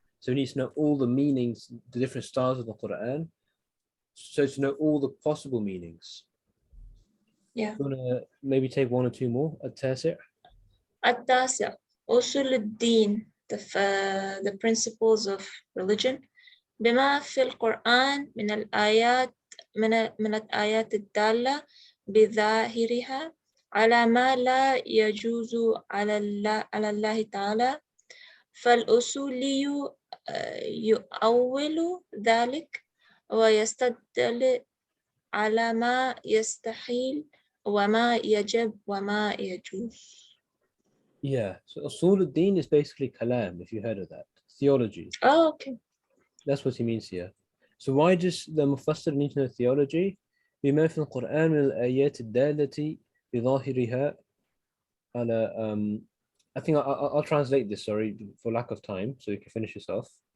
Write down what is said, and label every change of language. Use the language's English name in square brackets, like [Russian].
[English] So we need to know all the meanings, the different styles of the Quran, so to know all the possible meanings. Yeah. You want to maybe take one or two more? [Arabic] التاسع. التاسع أصول الدين, [English] the principles of religion. [Arabic] بما في القرآن من الآيات من الآيات الدالة بظاهرها على ما لا يجوز على الله تعالى، فالأصولي يؤول ذلك ويستدل على ما يستحيل وما يجب وما يجوز. [English] Yeah, so Usul al-Din is basically kalam, if you heard of that. Theology. Oh, okay. That's what he means here. So why does the Mufassir need to know theology? [Arabic] بما في القرآن من الآيات الدالة بظاهرها على [English] I think I'll translate this, sorry, for lack of time, so you can finish this off.